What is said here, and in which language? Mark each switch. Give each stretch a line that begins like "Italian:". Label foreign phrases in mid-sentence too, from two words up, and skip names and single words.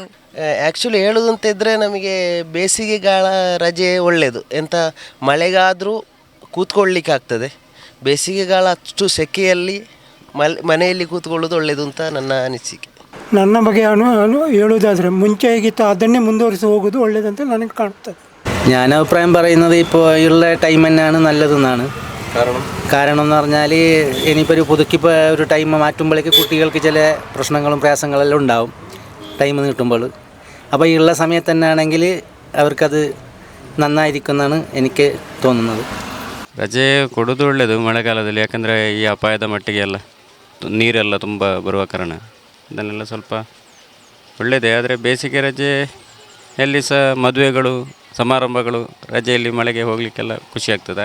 Kannada: ಆ್ಯಕ್ಚುಲಿ ಹೇಳೋದು ಅಂತ ಇದ್ದರೆ ನಮಗೆ ಬೇಸಿಗೆಗಾಲ ರಜೆ ಒಳ್ಳೆಯದು. ಎಂಥ ಮಳೆಗಾದರೂ ಕೂತ್ಕೊಳ್ಳಿಕ್ಕೆ ಆಗ್ತದೆ. ಬೇಸಿಗೆಗಾಲ ಅಷ್ಟು ಸೆಕೆಯಲ್ಲಿ ಮನೆಯಲ್ಲಿ ಕೂತ್ಕೊಳ್ಳೋದು ಒಳ್ಳೆಯದು ಅಂತ ನನ್ನ ಅನಿಸಿಕೆ. ನನ್ನ ಬಗ್ಗೆ ಹೇಳುವುದಾದರೆ ಮುಂಚೆಗಿತ್ತು ಅದನ್ನೇ ಮುಂದುವರಿಸಿ ಹೋಗೋದು ಒಳ್ಳೆಯದಂತ ನನಗೆ ಕಾಣ್ತದೆ.
Malayalam: ഞാൻ അഭിപ്രായം പറയുന്നത് ഇപ്പോൾ ഉള്ള ടൈം തന്നെയാണ് നല്ലതെന്നാണ്. കാരണം എന്ന് പറഞ്ഞാൽ ഇനിയിപ്പോൾ ഒരു പുതുക്കിപ്പോൾ ഒരു ടൈം മാറ്റുമ്പോഴേക്ക് കുട്ടികൾക്ക് ചില പ്രശ്നങ്ങളും പ്രയാസങ്ങളെല്ലാം ഉണ്ടാവും ടൈം നീട്ടുമ്പോൾ. അപ്പോൾ ഈ ഉള്ള സമയത്ത് തന്നെ ആണെങ്കിൽ അവർക്കത് നന്നായിരിക്കുമെന്നാണ് എനിക്ക് തോന്നുന്നത്.
Kannada: ರಜೆ ಕೊಡೋದು ಒಳ್ಳೆಯದು ಮಳೆಗಾಲದಲ್ಲಿ. ಯಾಕಂದರೆ ಈ ಅಪಾಯದ ಮಟ್ಟಿಗೆ ಎಲ್ಲ ನೀರೆಲ್ಲ ತುಂಬ ಬರುವ ಕಾರಣ ಅದನ್ನೆಲ್ಲ ಸ್ವಲ್ಪ ಒಳ್ಳೆಯದೇ. ಆದರೆ ಬೇಸಿಗೆ ರಜೆ ಎಲ್ಲಿ ಸಹ ಮದುವೆಗಳು ಸಮಾರಂಭಗಳು ರಜೆಯಲ್ಲಿ ಮಳೆಗೆ ಹೋಗಲಿಕ್ಕೆಲ್ಲ ಖುಷಿ ಆಗ್ತದೆ.